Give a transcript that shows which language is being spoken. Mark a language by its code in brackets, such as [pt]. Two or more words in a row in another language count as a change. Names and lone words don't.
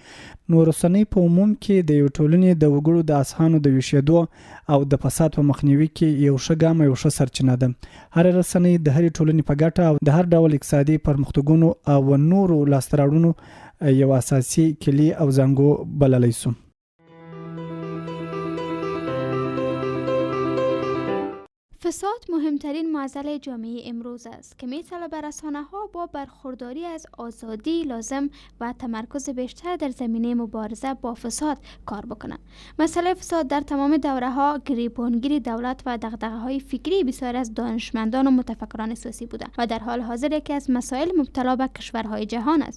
[ps] نو رسنۍ په عموم کې د یو ټولنې د وګړو د اذهانو د ویښېدو او د فساد په مخنیوي کې یو ښه ګام او یو ښه سرچینه ده. هر رسنۍ د هرې ټولنې په ګټه او د هر ډول اقتصادي پرمختګونو او نورو لاسته راوړنو یو اساسي کلي او زانګو بللی سو. [fa] فساد مهمترین معضل جامعه امروز است که می‌طلبد رسانه‌ها با برخورداری از آزادی لازم و تمرکز بیشتر در زمینه مبارزه با فساد کار بکنند. مسئله فساد در تمام دوره‌ها گریبانگیر دولت و دغدغه‌های فکری بسیار از دانشمندان و متفکران سیاسی بوده و در حال حاضر یکی از مسائل مبتلا به کشورهای جهان است.